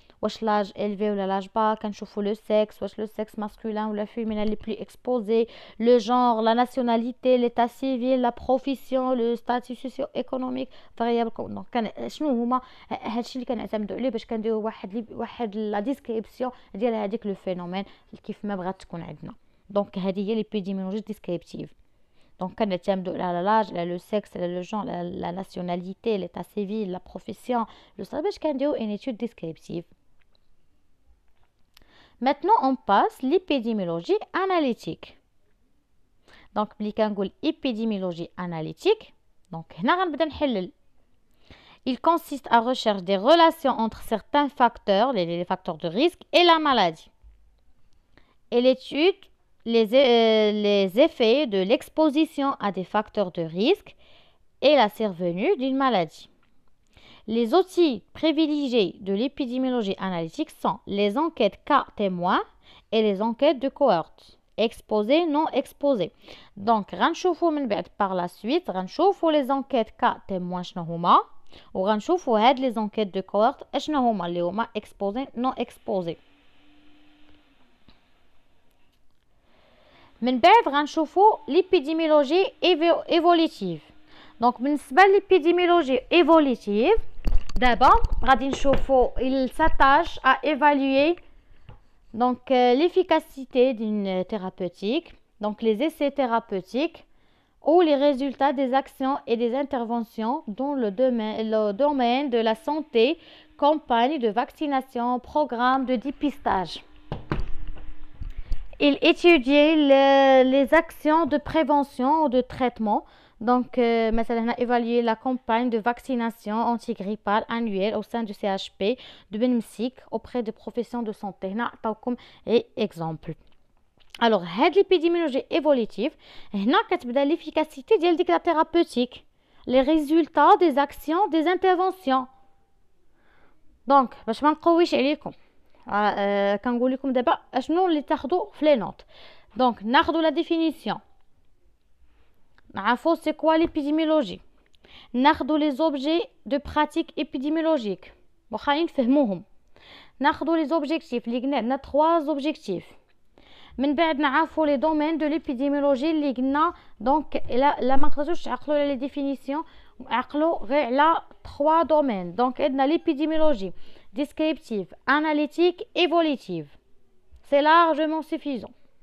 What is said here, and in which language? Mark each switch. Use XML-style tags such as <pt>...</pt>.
<ar>واش لاج élevé ولا لاج با كنشوفوا لو سكس واش لو سكس ماسكولين ولا فيمينين لي بلو اكسبوزي لو جونر لا ناسيوناليتي ليتا سيفيل لا بروفيسيون لو ستاتيو سوسيو ايكونوميك فاريابل دونك كان شنو هما هادشي اللي كنعتمدوا عليه باش كنديروا واحد لا ديسكريبسيون ديال هذيك لو فينومين كيف ما بغات تكون عندنا دونك هذه هي ليبيديميولوجي ديسكريبتيف دونك كنعتمدوا على لاج على لو سكس على لو جون لا ناسيوناليتي ليتا سيفيل لا بروفيسيون لو صافي باش كنديروا ان étude descriptive.</ar> <fr>Maintenant, on passe l'épidémiologie analytique.</fr> <ar>Donc, ملي كنقول épidémiologie analytique, donc هنا غنبدا نحلل.</ar> <fr>Il consiste à rechercher des relations entre certains facteurs, les facteurs de risque et la maladie. Elle étude les effets de l'exposition à des facteurs de risque et la survenue d'une maladie. Les outils privilégiés de l'épidémiologie analytique sont les enquêtes cas témoins et les enquêtes de cohorte, exposées, non exposées. Donc,</fr> <ar>غنشوفوا من بعد</ar> <fr>par la suite, غنشوفوا les enquêtes cas témoins شنو هما وغنشوفوا هاد les enquêtes de cohorte شنو هما اللي هما exposés, non exposés.</fr> <ar>من بعد غنشوفوا l'épidémiologie évolutive.</ar> <fr>Donc, بالنسبة l'épidémiologie évolutive d'abord, il s'attache à évaluer donc l'efficacité d'une thérapeutique, donc les essais thérapeutiques ou les résultats des actions et des interventions dans le domaine de la santé, campagne de vaccination, programme de dépistage. Il étudie les actions de prévention ou de traitement. Donc,</fr> <ar>مثلا هنا</ar> <fr>évaluer la campagne de vaccination antigrippale annuelle au sein du CHP de Benmsik auprès des professions de santé.</fr> <ar>هنا عطاوكم exemple.</ar> <fr>Alors, هاد l'épidémiologie évolutive</fr> <ar>هنا كتبدا</ar> <fr>l'efficacité ديال ديك la thérapeutique, les résultats des actions, des interventions.</fr> <ar>Donc, باش ما نقويش عليكم كنقول لكم دابا اشنو اللي تاخذوا في لي نوت. Donc, ناخذوا la définition. نعرفوا c'est quoi l'épidémiologie ناخذوا les objets de pratique épidémiologique واخا نفهموهم ناخذوا les objectifs اللي قلنا عندنا 3 objectifs من بعد نعرفوا les domaines de l'épidémiologie اللي قلنا دونك لا ما قدرتوش تعقلوا على les définitions عقلوا غير على 3 domaines دونك عندنا l'épidémiologie descriptive analytique évolutive</ar> <fr>c'est largement suffisant.</fr>